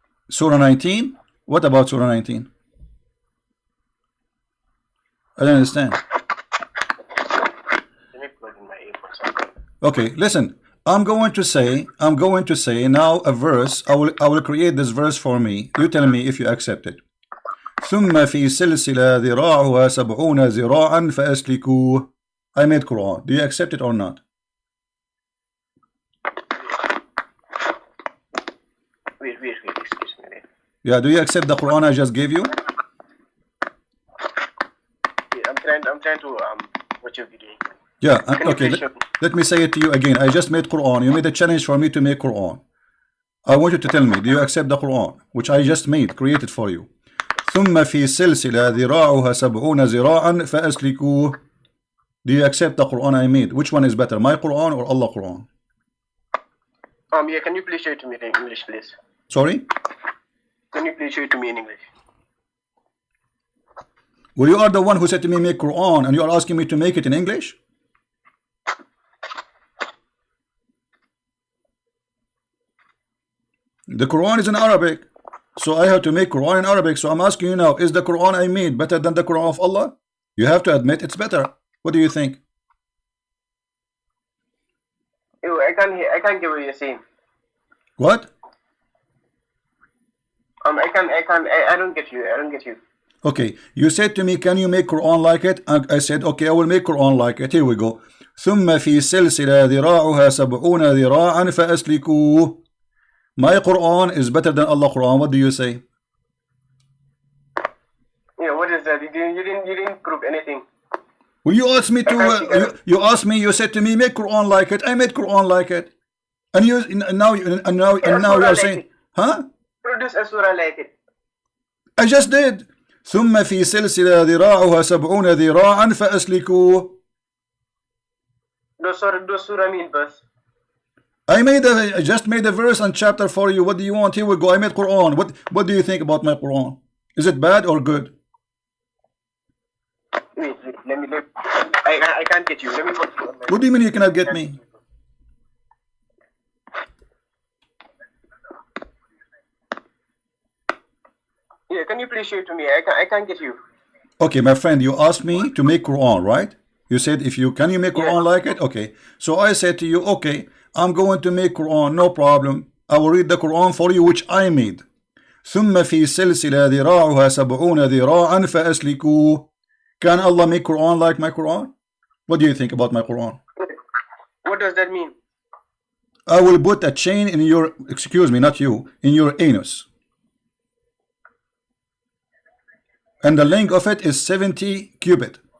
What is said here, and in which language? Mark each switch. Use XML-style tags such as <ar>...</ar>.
<en>Surah 19? What about Surah 19? I don't understand. Let me plug in my earphones. Okay, listen. I'm going to say now a verse. I will create this verse for me. You tell me if you accept it.</en> <ar>ثم في سلسلة ذراعها 70 ذراعا فأسلكوه.</ar> <en>I made Quran. Do you accept it or not? Wait, excuse me. Yeah, do you accept the Quran I just gave you? Yeah, I'm trying to watch your video. Yeah, okay. Let me say it to you again. I just made Quran. You made a challenge for me to make Quran. I want you to tell me, do you accept the Quran which I just created for you?</en> <ar>ثم في سلسلة ذراعها 70 ذراعا فأسلكوه.</ar> <en>Do you accept the Quran I made? Which one is better, my Quran or Allah Quran? Yeah, can you please show it to me in English, please? Sorry? Can you please show it to me in English? Well, you are the one who said to me make Quran and you are asking me to make it in English? The Quran is in Arabic. So I have to make Quran in Arabic. So I'm asking you now, is the Quran I made better than the Quran of Allah? You have to admit it's better. What do you think? Ew, I can't get what you're saying. What? I don't get you. Okay, you said to me, can you make Quran like it? I said, okay, I will make Quran like it. Here we go.</en> <ar>ثم في سلسلة ذراعها 70 ذراعا فأسلكوه.</ar> <en>My Quran is better than Allah Quran. What do you say? Yeah, what is that? You didn't prove anything. Well, you asked me to. You said to me, make Quran like it. I made Quran like it, and now you are saying, huh? Produce a surah like it. I just did.</en> <ar>ثم في سلسلة ذراعها 70 ذراعا فأسلكوه.</ar> <en>Those surah mean verse. I just made a verse and chapter for you. What do you want? Here we go. I made Quran. What do you think about my Quran? Is it bad or good? Wait, I can't get you. Let me watch you. What do you mean you cannot get me? Yeah, can you please show it to me? I can't get you. Okay, my friend, you asked me to make Quran, right? You said can you make Quran like it? Okay. So I said to you, okay, I'm going to make Quran, no problem. I will read the Quran for you, which I made.</en> <ar>ثم في سلسلة ذراعها 70 ذراعا فأسلكوه.</ar> <en>Can Allah make Quran like my Quran? What do you think about my Quran? What does that mean? I will put a chain in your, excuse me, not you, in your anus. And the length of it is 70 cubit.</en>